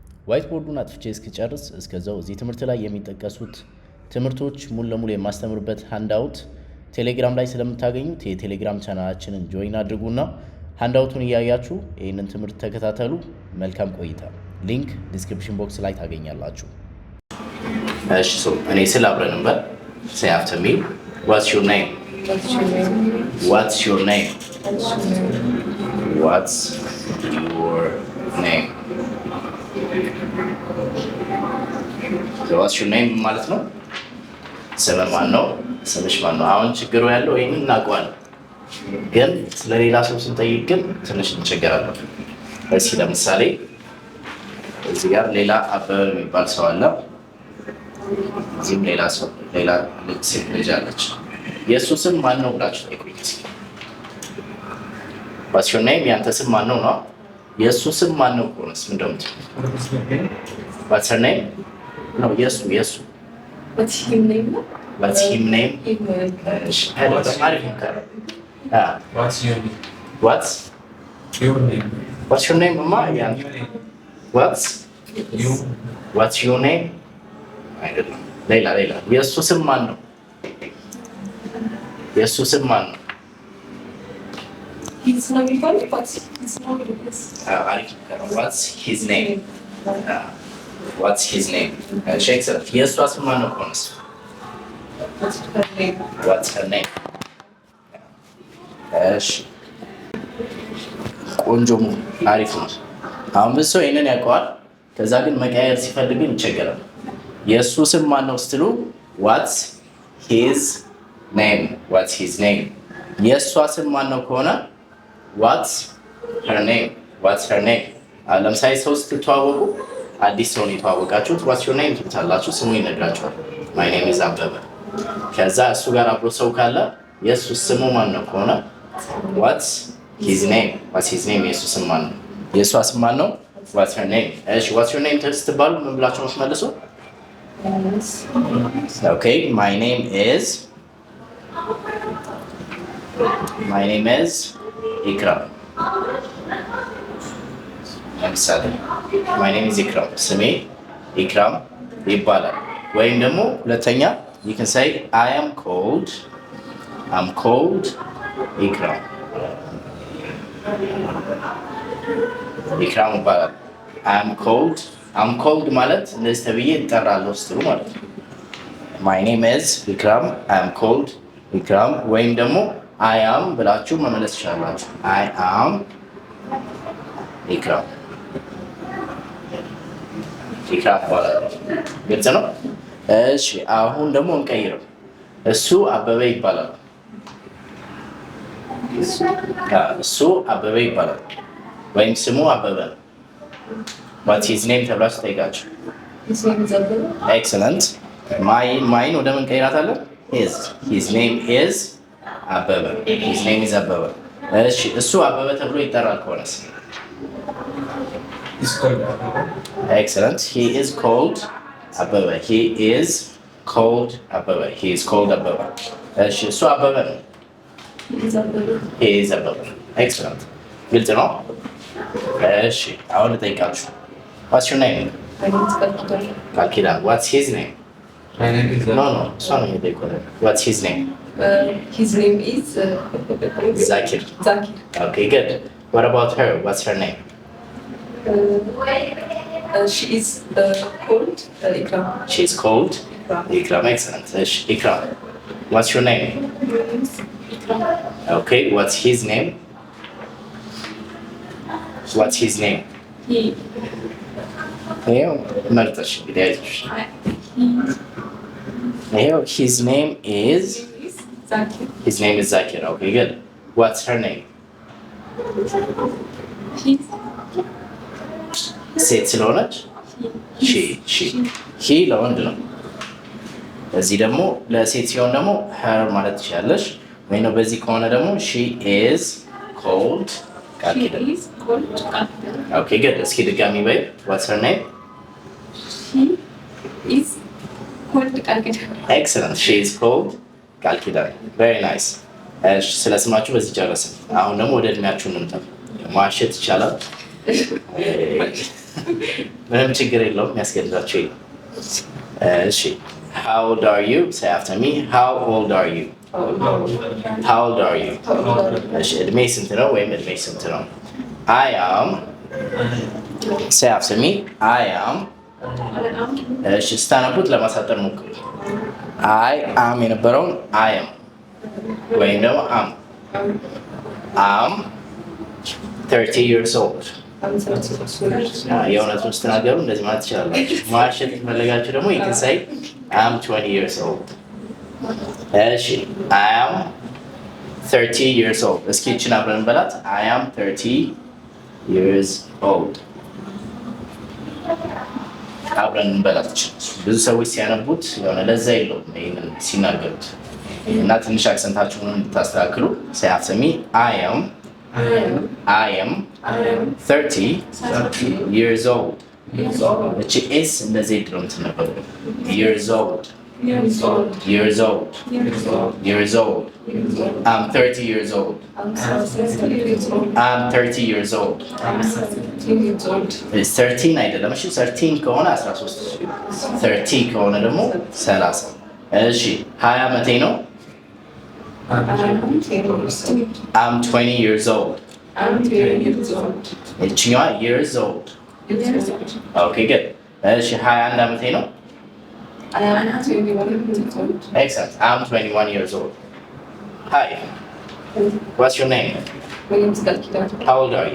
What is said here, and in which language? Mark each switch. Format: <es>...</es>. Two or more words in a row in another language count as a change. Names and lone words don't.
<am>ዋይት ቦርዱን አጥፍቼ እስክጨርስ እስከዛው እዚህ ትምህርት ላይ የሚጠቀሱት ትምህርቶች ሙሉ ለሙሉ የማስተምርበት ሃንዳውት ቴሌግራም ላይ ስለምታገኙት የቴሌግራም ቻናላችንን ጆይን አድርጉና ሃንዳውቱን እያያችሁ ይህንን ትምህርት ተከታተሉ። መልካም ቆይታ።</am> <en>link description box</en> <am>ላይ ታገኛላችሁ። እሺ እኔ ስለ አብረን እንበል።</am> <en>say after me. What's your name? What's your name? What's your name? So what's your name</en> <am>ማለት ነው? ስምህ ማን ነው? ስምሽ ማን ነው? አሁን ችግሩ ያለው ይሄንን እናውቀዋለን፣ ግን ስለሌላ ሰው ስንጠይቅ ግን ትንሽ እንቸገራለን። እስኪ ለምሳሌ እዚህ ጋር ሌላ አበበ የሚባል ሰው አለ። እዚህም ሌላ ሰው ሌላ ሴት ልጅ አለች። የእሱ ስም ማን ነው ብላችሁ ጠይቁኝ እስኪ።</am> <en>What's your name?</en> <am>ያንተ ስም ማን ነው ነው? የእሱ ስም ማን ነው ከሆነስ ምን እንደምትል?</am> <en>What's her name?</en> <am>ነው የእሱ</am> <en>What's his name? What's his name? What's your name? What's Your name. What's your name, Mama? Yeah. What's your name?</en> <am>አይደለም። ሌላ የእሱ ስም ማን ነው? የእሱ ስም ማን ነው?</am> <en>His name is What's his name? What's his name? Excellent.</en> <am>የእሷ ስም ማን ነው ከሆነስ?</am> <en>What's her name? What's her name?</en> <am>እሺ ቆንጆ አሪፍ ነው። አሁን ብዙ ሰው ይሄንን ያውቀዋል። ከዛ ግን መቀየር ሲፈልግ ይቸገራል። የእሱ ስም ማን ነው ስትሉ</am> <en>What's his name? What's his name?</en> <am>የእሷ ስም ማን ነው ከሆነ</am> <en>What's her name? What's her name?</en> <am>ለምሳሌ ሰው ስትተዋወቁ አዲስ ሰው ነው የተዋወቃችሁት</am> <en>What's your name</en> <am>ትላላችሁ፣ ስሙ ይነግራችኋል።</am> <en>My name is</en> <am>አበበ። ከዛ እሱ ጋር አብሮ ሰው ካለ የእሱ ስሙ ማን ነው ከሆነ</am> <en>What's his name? What's his name?</en> <am>የእሱ ስም ማን ነው? የእሷ ስም ማን ነው?</am> <en>What's her name?</en> <am>እሺ</am> <en>What's your name</en> <am>ስትባሉ ምን ብላችሁ ነው የምትመልሱ?</am> <en>Okay, my name is Ikram. ለምሳሌ my name is Ikram.</en> <am>ስሜ ኢክራም ይባላል። ወይም ደግሞ ሁለተኛ</am> <en>you can say I'm called Ikram.</en> <am>ኢክራም ይባላል።</am> <en>I'm called</en> <am>ማለት እንደዚህ ተብዬ እጠራለሁ ስትሉ ማለት ነው።</am> <en>My name is Ikram. I'm called Ikram.</en> <am>ወይም ደግሞ</am> <en>I am</en> <am>ብላችሁ መመለስ ትችላላችሁ።</am> <en>I am Ikram</en> <am>ይባላል። ግልጽ ነው? እሺ አሁን ደግሞ እንቀይረው። እሱ አበበ ይባላል። እሱ አበበ ይባላል ወይም ስሙ አበበ ነው።</am> <en>What's his name</en> <am>ተብላችሁ ጠይቃችሁ።</am> <en>His name is Abba. Excellent.</en> <am>ማይን ወደ ምን ቀይራታለን?</am> <en>His name is አበበ። His name is አበበ።</en> <am>እሺ እሱ አበበ ተብሎ ይጠራል ከሆነስ?</am> <en>He's called Abba. Excellent. He is called አበበ። He is called አበበ። He is called አበበ።</en> <am>እሺ እሱ አበበ ነው።</am> <en>He is Abba. He is አበበ። Excellent.</en> <am>ግልጽ ነው? እሺ አሁን ልጠይቃችሁ።</am> <en>What's your name? My name is Kalkidan. Kalkidan. What's his name? My name is No.</en> <am>እሷ ነው የሚጠይቀው።</am> <en>What's his name? His name is Zakir. Zakir. Okay, good. What about her? What's her name? She is called Ikram. She's called Ikram. Ikram. Excellent. Ikram. What's your name? Okay, what's his name? What's his name? He.</en> <am>መርጠሽ እንግዲህ አይዞሽ።</am> <en>His name is Zakir. His name is Zakir. Okay, good. What's her name?</en> <am>ሴት ስለሆነች ሺ ለወንድ ነው። እዚህ ደግሞ ለሴት ሲሆን ደግሞ her ማለት ትችላለሽ። ወይ ነው በዚህ ከሆነ ደግሞ</am> <en>she is called Kalkidan. Okay, good.</en> <am>እስኪ ድጋሚ በይ።</am> <en>What's her name? She is called Kalkidan. Excellent. She is called Kalkidan. Very nice.</en> <am>ስለ ስማችሁ በዚህ ጨረስን። አሁን ደግሞ ወደ እድሜያችሁ እንምጣ። ማሸት ይቻላል። ምንም ችግር የለውም የሚያስገድዳቸው የለም። እሺ</am> <en>how old are you? say after me. how old are you? how old are you?</en> <am>እሺ እድሜ ስንት ነው ወይም እድሜ ስንት ነው?</am> <en>I am say after me. I am</en> <am>እሺ ስታነቡት ለማሳጠር ሞክሩ።</am> <en>I am የነበረውን I am</en> <am>ወይም ደግሞ</am> <en>am 30 years old</en> <am>የእውነቱን ስትናገሩ እንደዚህ ማለት ትችላላችሁ። ማሸት የፈለጋችሁ ደግሞ</am> <en>you can say I'm 20 years old።</en> <am>እሺ</am> <en>I am 30 years old።</en> <am>እስኪ ይችን አብረን በላት</am> <en>I am 30 years old።</en> <am>አብረን እንበላት። ብዙ ሰዎች ሲያነቡት የሆነ ለዛ የለውም ይሄንን ሲናገሩት እና ትንሽ አክሰንታችሁን እንድታስተካክሉ</am> <en>say after me. I am 30 years old።</en> <am>እቺ ኤስ እንደዚህ ድሮ የምትነበረው</am> <en>years old years old years old I'm 30 years old I'm 30 years old</en> <am>13 አይደለም እሺ 13 ከሆነ 13 30 ከሆነ ደግሞ 30 እሺ 20 ዓመቴ ነው</am> <en>I'm 20 years old እቺኛዋ years old okay good</en> <am>እሺ 21 ዓመቴ ነው</am> <en>excellent I'm 21 years old hi what's your name how old are you</en>